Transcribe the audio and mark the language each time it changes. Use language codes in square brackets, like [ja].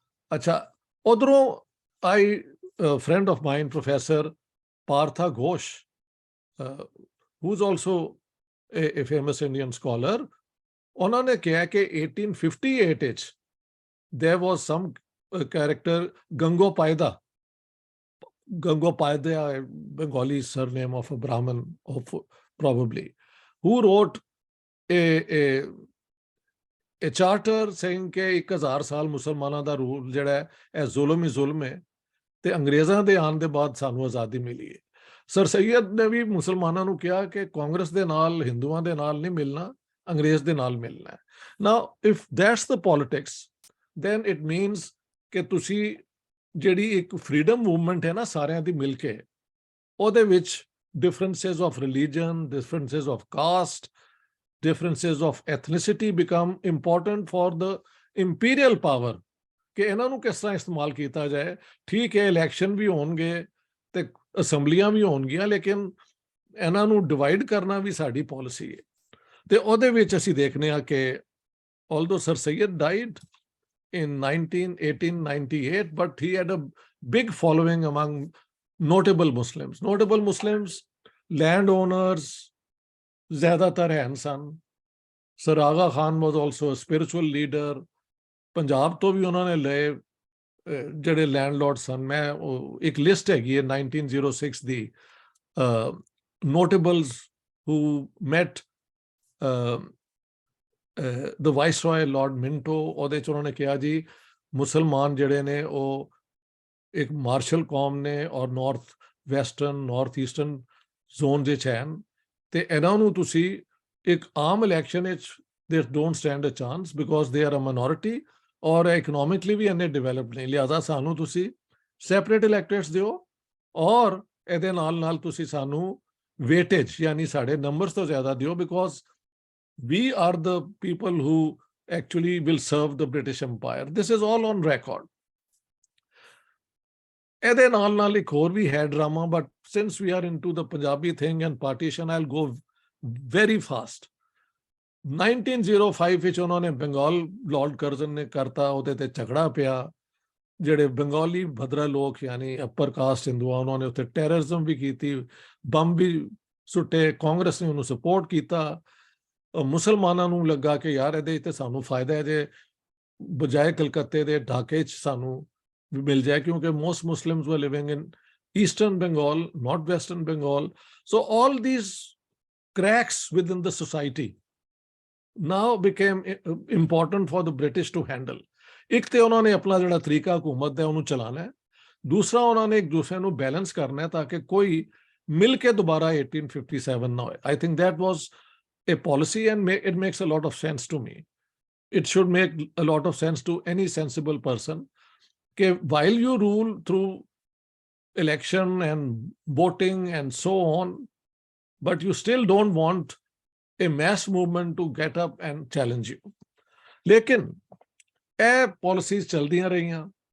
[pa] Acha, udro [en] a friend of mine, Professor Partha Ghosh, who's also a famous Indian scholar, [pa] unhone kiha ke [en] 1858 [pa] ich [en] there was some character Gangopaida, a Bengali surname of a Brahmin, probably, who wrote a charter saying [pa] ਕਿ 1000 ਸਾਲ ਮੁਸਲਮਾਨਾਂ ਦਾ rule ਜਿਹੜਾ ਹੈ ਇਹ ਜ਼ੁਲਮ ਹੀ ਜ਼ੁਲਮ ਹੈ, ਤੇ ਅੰਗਰੇਜ਼ਾਂ ਦੇ ਆਉਣ ਦੇ ਬਾਅਦ ਸਾਨੂੰ ਆਜ਼ਾਦੀ ਮਿਲੀ ਹੈ. ਸਰ ਸੈਯਦ ਨੇ ਵੀ ਮੁਸਲਮਾਨਾਂ ਨੂੰ ਕਿਹਾ ਕਿ ਕਾਂਗਰਸ ਦੇ ਨਾਲ, ਹਿੰਦੂਆਂ ਦੇ ਨਾਲ ਨਹੀਂ ਮਿਲਣਾ, ਅੰਗਰੇਜ਼ ਦੇ ਨਾਲ ਮਿਲਣਾ ਹੈ. [en] now if that's the politics, then it means [pa] ਕਿ ਤੁਸੀਂ ਜਿਹੜੀ ਇੱਕ ਫਰੀडम ਮੂਵਮੈਂਟ ਹੈ ਨਾ ਸਾਰਿਆਂ ਦੀ ਮਿਲ ਕੇ, ਉਹਦੇ ਵਿੱਚ [en] differences of religion, differences of caste, differences of ethnicity become important for the imperial power, [pa] ਕਿ ਇਹਨਾਂ ਨੂੰ ਕਿਸ ਤਰ੍ਹਾਂ ਇਸਤੇਮਾਲ ਕੀਤਾ ਜਾਏ. ਠੀਕ ਹੈ, ਇਲੈਕਸ਼ਨ ਵੀ ਹੋਣਗੇ ਤੇ ਅਸੈਂਬਲੀਆਂ ਵੀ ਹੋਣਗੀਆਂ, ਲੇਕਿਨ ਇਹਨਾਂ ਨੂੰ ਡਿਵਾਈਡ ਕਰਨਾ ਵੀ ਸਾਡੀ ਪਾਲਿਸੀ ਹੈ. ਤੇ ਉਹਦੇ ਵਿੱਚ ਅਸੀਂ ਦੇਖਦੇ ਹਾਂ ਕਿ [en] although Sir Sayyid died in 1898, but he had a big following among notable Muslims. Notable Muslims, landowners, [pa] zyadatar hain san. [en] Sir Aga Khan was also a spiritual leader. [pa] Punjab to bhi unhone laye ਜਿਹੜੇ landlord ਸਨ. ਮੈਂ ਇੱਕ list ਹੈਗੀ ਹੈ 1906 ਦੀ, [en] Notables who met the viceroy Lord Minto. [pa] ਉਹਦੇ 'ਚ ਉਹਨਾਂ ਨੇ ਕਿਹਾ ਜੀ ਮੁਸਲਮਾਨ ਜਿਹੜੇ ਨੇ ਉਹ ਇੱਕ ਮਾਰਸ਼ਲ ਕੌਮ ਨੇ ਔਰ north western, north eastern zone ਦੇ 'ਚ ਹਨ, ਤੇ ਇਹਨਾਂ ਨੂੰ ਤੁਸੀਂ ਇੱਕ ਆਮ ਇਲੈਕਸ਼ਨ ਵਿੱਚ [en] they don't stand a chance because they are a minority, [pa] ਔਰ ਇਕਨੋਮਿਕਲੀ ਵੀ ਇੰਨੇ ਡਿਵੈਲਪਡ ਨਹੀਂ, ਲਿਹਾਜ਼ਾ ਸਾਨੂੰ ਤੁਸੀਂ ਸੈਪਰੇਟ ਇਲੈਕਟਰੇਟਸ ਦਿਓ, ਔਰ ਇਹਦੇ ਨਾਲ ਨਾਲ ਤੁਸੀਂ ਸਾਨੂੰ ਵੇਟੇਜ ਯਾਨੀ ਸਾਡੇ ਨੰਬਰਸ ਤੋਂ ਜ਼ਿਆਦਾ ਦਿਓ, [en] Because we are the people who actually will serve the British Empire. This is all on record. [pa] ਇਹਦੇ ਨਾਲ ਨਾਲ ਇੱਕ ਹੋਰ ਵੀ ਹੈ drama, [en] but since we are into the Punjabi thing and partition, I'll go very fast. [pa] 1905 ਵਿੱਚ ਉਹਨਾਂ ਨੇ Bengal Lord Curzon ਨੇ ਕਰਤਾ, ਉਹਦੇ ਤੇ ਝਗੜਾ ਪਿਆ. ਜਿਹੜੇ ਬੰਗਾਲੀ ਭਦਰਾ ਲੋਕ ਯਾਨੀ ਅਪਰ ਕਾਸਟ ਹਿੰਦੂਆਂ, ਉਹਨਾਂ ਨੇ ਉੱਥੇ ਟੈਰਰਿਜ਼ਮ ਵੀ ਕੀਤੀ, ਬੰਬ ਵੀ ਸੁੱਟੇ. ਕਾਂਗਰਸ ਨੇ ਉਹਨੂੰ ਸਪੋਰਟ ਕੀਤਾ. ਮੁਸਲਮਾਨਾਂ ਨੂੰ ਲੱਗਾ ਕਿ ਯਾਰ ਇਹਦੇ ਤੇ ਸਾਨੂੰ ਫਾਇਦਾ ਹੈ ਜੇ ਬਜਾਏ ਕਲਕੱਤੇ ਦੇ ਢਾਕੇ 'ਚ ਸਾਨੂੰ ਵੀ ਮਿਲ ਜਾਏ, ਕਿਉਂਕਿ [en] most Muslims were living in Eastern Bengal, not Western Bengal. So all these cracks within the society now became important for the British to handle. [pa] ਇੱਕ ਤੇ ਉਹਨਾਂ ਨੇ ਆਪਣਾ ਜਿਹੜਾ ਤਰੀਕਾ ਹਕੂਮਤ ਦਾ ਉਹਨੂੰ ਚਲਾਣਾ ਹੈ, ਦੂਸਰਾ ਉਹਨਾਂ ਨੇ ਇੱਕ ਦੂਸਰੇ ਨੂੰ ਬੈਲੈਂਸ ਕਰਨਾ ਹੈ ਤਾਂ ਕਿ ਕੋਈ ਮਿਲ ਕੇ ਦੁਬਾਰਾ 1857 ਨਾ ਹੋਏ. [en] I think that was a policy, and it makes a lot of sense to me. It should make a lot of sense to any sensible person that while you rule through election and voting and so on, but you still don't want a mass movement to get up and challenge you. [pa] Lekin ਇਹ policies ਚਲਦੀਆਂ ਰਹੀਆਂ.